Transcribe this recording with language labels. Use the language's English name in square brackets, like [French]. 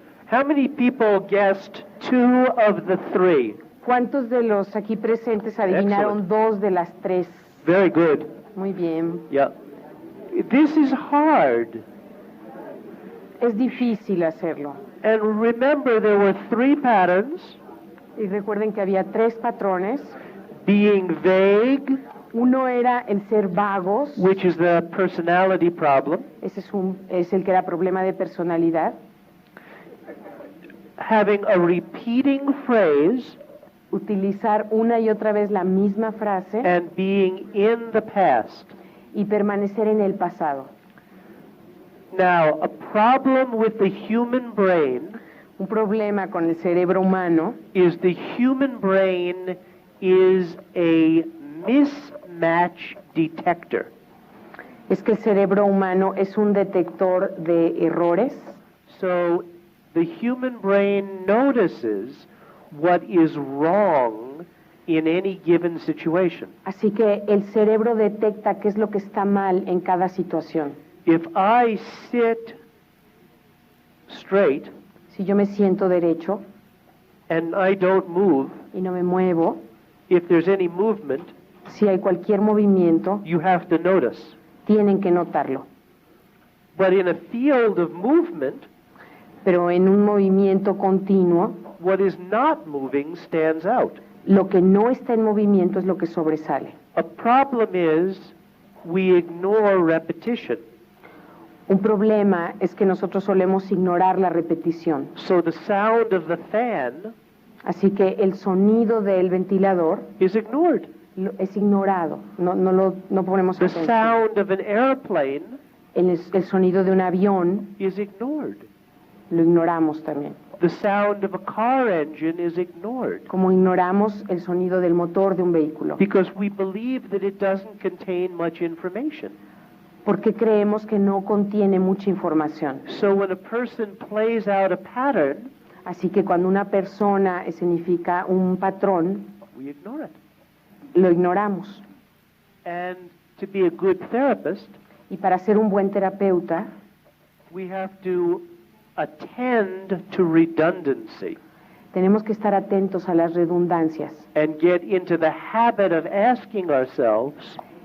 [English] How many people guessed 2 of the 3? [Spanish] ¿Cuántos de los aquí presentes adivinaron [English] Excellent. [Spanish] 2 de las 3? [English] Very good. [Spanish] Muy bien. [English] Yeah. This is hard. [Spanish] Es difícil hacerlo. [English] And remember, there were 3 patterns: [Spanish] Y recuerden que había 3 patrones. [English] being vague, [Spanish] Uno era el ser vagos, [English] which is the personality problem, [Spanish] ese es el que era problema de personalidad. [English] having a repeating phrase, [Spanish] Utilizar una y otra vez la misma frase [English] and being in the past. [Spanish] y permanecer en el pasado. [English] Now, a problem with the human brain [Spanish] Un problema con el cerebro humano [English] is the human brain is a mismatch detector. [Spanish] es que el cerebro humano es un detector de errores. [English] So the human brain notices what is wrong in any given situation. [Spanish] Así que el cerebro detecta qué es lo que está mal en cada situación. [English] If I sit straight [Spanish] Si yo me siento derecho [English] and I don't move, [Spanish] y no me muevo, [English] if there's any movement, [Spanish] si hay cualquier movimiento, [English] you have to notice. [Spanish] tienen que notarlo. [English] But in a field of movement, [Spanish] Pero en un movimiento continuo, [English] what is not moving stands out. [Spanish] lo que no está en movimiento es lo que sobresale. [English] A problem is we ignore repetition. [Spanish] Un problema es que nosotros solemos ignorar la repetición. [English] So the sound of the fan [Spanish] Así que el sonido del ventilador [English] is ignored. [Spanish] es ignorado, no ponemos [English] The [Spanish] atención. [English] sound of an airplane [Spanish] El sonido de un avión [English] is ignored. [Spanish] lo ignoramos también. [English] the sound of a car engine is ignored. [Spanish] Como ignoramos el sonido del motor de un vehículo. [English] Because we believe that it doesn't contain much information. [Spanish] Porque creemos que no contiene mucha información. [English] So when a person plays out a pattern, [Spanish] así que cuando una persona significa un patrón, [English] we ignore it. [Spanish] Lo ignoramos. [English] And to be a good therapist, [Spanish] y para ser un buen terapeuta, [English] we have to attend to redundancy. [Spanish] Tenemos que estar atentos a las redundancias. [English] And get into the habit of asking ourselves,